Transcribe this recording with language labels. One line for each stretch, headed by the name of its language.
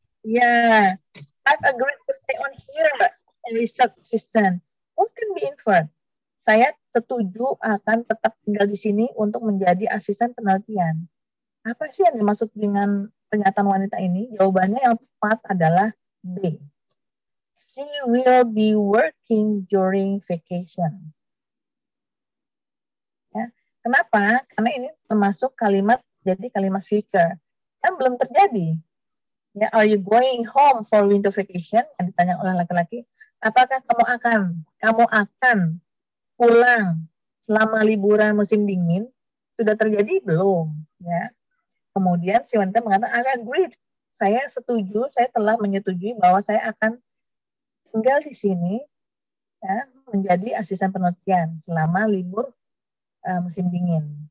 English: Yeah, I've agreed to stay on here as a research assistant. What can be inferred?
Indonesian: Saya setuju akan tetap tinggal di sini untuk menjadi asisten penelitian. Apa sih yang dimaksud dengan pernyataan wanita ini? Jawabannya yang tepat adalah B.
English: she will be working during vacation.
Indonesian: Ya. Kenapa? Karena ini termasuk kalimat, jadi kalimat future. Kan belum terjadi.
English: Ya, are you going home for winter vacation?
Indonesian: Yang ditanya oleh laki-laki. Apakah kamu akan pulang selama liburan musim dingin? Sudah terjadi belum? Ya. Kemudian si wanita mengatakan,
English: I agree.
Indonesian: Saya setuju, saya telah menyetujui bahwa saya akan tinggal di sini, ya, menjadi asisten penelitian selama libur musim dingin.